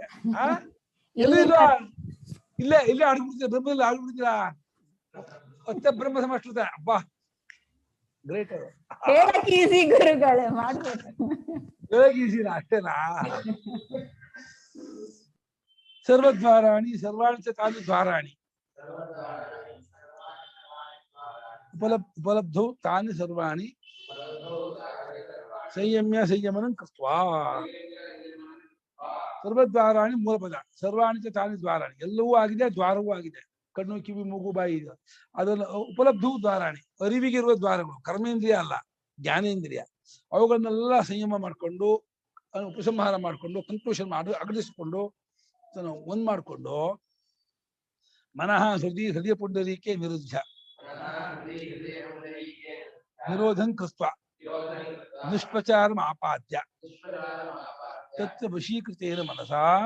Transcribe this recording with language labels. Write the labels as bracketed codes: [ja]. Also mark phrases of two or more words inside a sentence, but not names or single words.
[kn] ಎಲ್ಲೂ ಇಲ್ಲ, ಇಲ್ಲೇ ಆಡ್ಬಿಡ್ತೀರ, ಬ್ರಹ್ಮದಲ್ಲಿ ಆಡ್ಬಿಡ್ತೀರಾ. ಮತ್ತೆ ಬ್ರಹ್ಮ ಸಮಷ್ಟಿರುತ್ತೆ. ಅಬ್ಬಾ ಗ್ರೇಟ್. ಈಸಿ ಗುರುಗಳೇ, ಮಾಡ್ಬೇಕು. ಈಸಿನಾ? ಅಷ್ಟೇನಾ? [sa] ಸರ್ವದ್ವಾರಾಣಿ ಸರ್ವಾಣಿ ಚ ತಾನಿ ದ್ವಾರಾಣಿ ಉಪಲಬ್ಧೌ ತಾನಿ ಸರ್ವಾಣಿ ಸಂಯಮನಂ ಕೃತ್ವಾ. [kn] ಸರ್ವದ್ವಾರಾಣಿ ಮೂಲಪದ. [sa] ಸರ್ವಾಣಿ ಚ ತಾನಿ ದ್ವಾರಾಣಿ, [kn] ಎಲ್ಲವೂ ಆಗಿದೆ, ದ್ವಾರವೂ ಆಗಿದೆ. ಕಣ್ಣು, ಕಿವಿ, ಮೂಗು, ಬಾಯಿ ಇದೆ. ಅದನ್ನು ಉಪಲಬ್ಧವು ದ್ವಾರಾಣಿ, ಅರಿವಿಗಿರುವ ದ್ವಾರಗಳು. ಕರ್ಮೇಂದ್ರಿಯ ಅಲ್ಲ, ಜ್ಞಾನೇಂದ್ರಿಯ. ಅವುಗಳನ್ನೆಲ್ಲ ಸಂಯಮ ಮಾಡಿಕೊಂಡು, ಉಪಸಂಹಾರ ಮಾಡಿಕೊಂಡು, ಕನ್ಕ್ಲೂಷನ್ ಅಗಲಿಸಿಕೊಂಡು, ಒಂದ್ ಮಾಡಿಕೊಂಡು, [sa] ಮನಃ ಹೃದಯ ಪುಂಡರೀಕೆ ವಿರುದ್ಧ ನಿರೋಧಂ ಕೃತ್ವ ನಿಷ್ಪ್ರಚಾರಂ ಆಪಾದ್ಯ ತತ್ರ ವಶೀಕೃತೇನ ಮನಸಾ